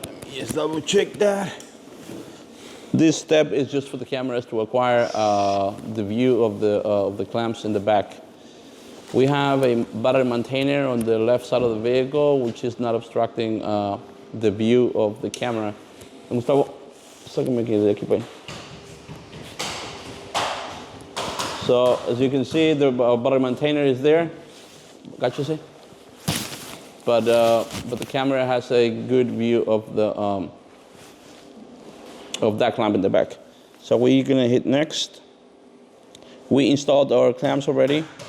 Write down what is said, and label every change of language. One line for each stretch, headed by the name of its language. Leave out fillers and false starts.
English: Yes, double check that. This step is just for the cameras to acquire the view of the clamps in the back. We have a battery maintainer on the left side of the vehicle, which is not obstructing the view of the camera.
Spanish: Gustavo, sácame aquí de aquí para ahí.
English: So as you can see, the battery maintainer is there.
Spanish: Gáchese.
English: But the camera has a good view of that clamp in the back. So we're gonna hit next. We installed our clamps already.